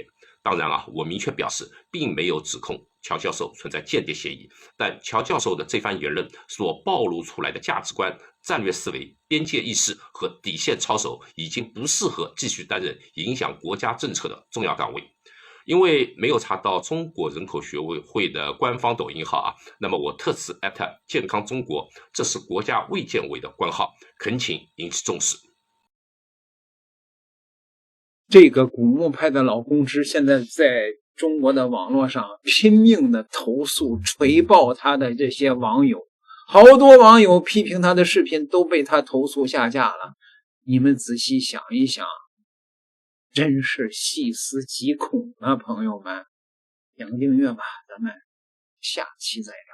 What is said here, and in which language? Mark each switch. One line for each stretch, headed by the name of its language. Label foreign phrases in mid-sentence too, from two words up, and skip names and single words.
Chinese: 當然我明確表示，並沒有指控喬教授存在間諜嫌疑，但喬教授的這番言論所暴露出來的價值觀、戰略思維、邊界意識和底線操守，已經不適合繼續擔任影響國家政策的重要崗位。因為沒有查到中國人口學會的官方抖音號那麼我特此@健康中國，這是國家衛健委的官號，懇請引起重视。这个古墓派的老公知现在在中国的网絡上拼命的投訴、錘爆他的這些網友，好多網友批評他的視頻都被他投訴下架了。你們仔細想一想，真是細思極恐啊，朋友們！點個訂閱吧，咱們下期再聊。